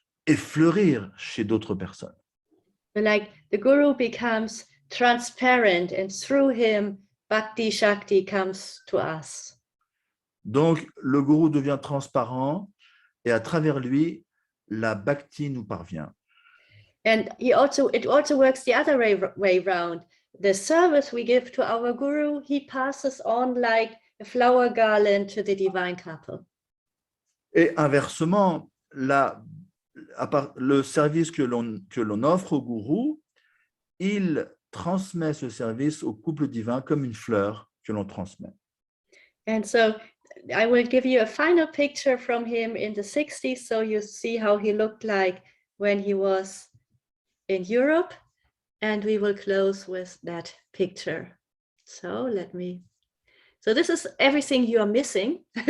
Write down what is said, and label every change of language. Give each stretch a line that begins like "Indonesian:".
French: et fleurir chez d'autres personnes.
English: But like the guru becomes transparent, and through him, Bhakti Shakti comes to us.
French: Donc, le gourou devient transparent et à travers lui, la bhakti nous parvient.
English: And it also works the other way round. The service we give to our guru, he passes on like a flower garland to the divine couple.
French: Et inversement, le service que l'on offre au gourou, il transmet ce service au couple divin comme une fleur que l'on transmet.
English: And so I will give you a final picture from him in the 60s, so you see how he looked like when he was in Europe, and we will close with that picture. So this is everything you are missing.